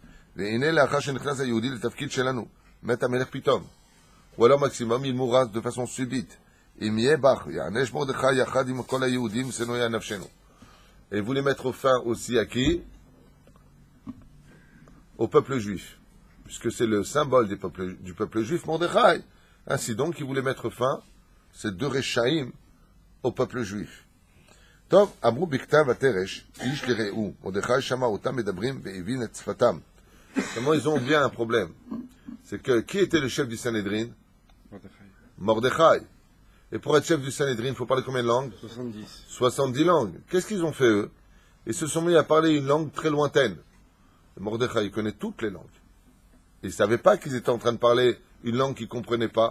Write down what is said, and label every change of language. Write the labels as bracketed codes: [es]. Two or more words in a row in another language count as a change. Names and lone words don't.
[fr] Ou alors maximum, il mourra de façon subite. Et il voulait mettre fin aussi à qui? Au peuple juif. Puisque c'est le symbole du peuple juif, Mordechai. Ainsi donc, il voulait mettre fin, ces deux Rechaïm, au peuple juif. [he] טוב, אמרו בכתב התרש, איש לרעהו, מרדכי שמע אותם מדברים והבין את שפתם. [fr] Comment ils ont bien un problème? C'est que, qui était le chef du Sanhédrin? Mordechai. Et pour être chef du Sanhédrin, il faut parler combien de langues? 70. 70 langues. Qu'est-ce qu'ils ont fait, eux? Ils se sont mis à parler une langue très lointaine. Mordechai, il connaît toutes les langues. Ils ne savaient pas qu'ils étaient en train de parler une langue qu'ils ne comprenaient pas.